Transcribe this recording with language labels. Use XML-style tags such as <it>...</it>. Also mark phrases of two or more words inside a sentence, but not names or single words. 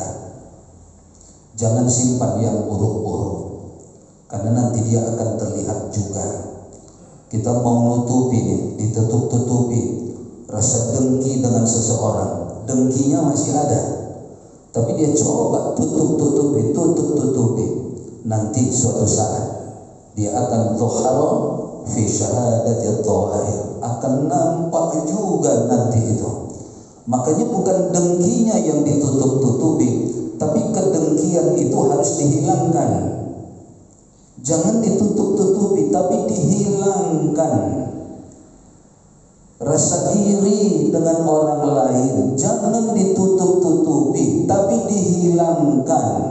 <id>Jangan simpan yang buruk-buruk, karena nanti dia akan terlihat juga. Kita mau nutupi, ditutup-tutupi rasa dengki dengan seseorang, dengkinya masih ada, tapi dia coba tutup-tutupi, nanti suatu saat dia akan</id> <ar>ظهر في شهادة الظواهر,</ar> <id>akan nampak juga nanti itu. Makanya bukan dengkinya yang ditutup-tutupi, tapi kedengkian itu harus dihilangkan. Jangan ditutup-tutupi, tapi dihilangkan. Rasa iri dengan orang lain jangan ditutup-tutupi, tapi dihilangkan.</id>